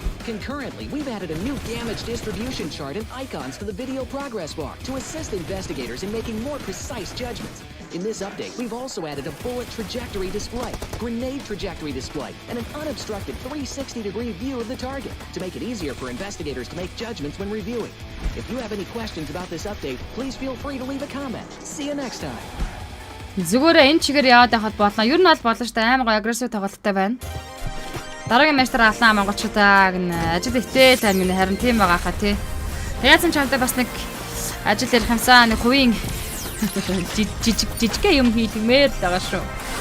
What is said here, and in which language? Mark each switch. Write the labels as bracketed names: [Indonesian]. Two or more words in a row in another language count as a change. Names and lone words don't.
[English] Concurrently, we've added a new damage distribution chart and icons to the video progress bar to assist investigators in making more precise judgments. In this update, we've also added a bullet trajectory display, grenade trajectory display, and an unobstructed 360-degree view of the target to make it easier for investigators to make judgments when reviewing. If you have any questions about this update, please feel free to leave a comment. See you next time. [Mongolian] Зүгээрээ энэ чигээр яваад байхад болно. Ер нь бол болно шүү дээ. Амар гоё агрессив тоглолттой байна. Дараагийн матчтар аллаа монголчуудаа гэн ажил ихтэй л байна гэнэ харин тийм байгаа хаа тий. Яасан ч хамтаа бас нэг ажил ярих юмсаа нэг хувийн жижиг юм хийлгмээр л байгаа шүү.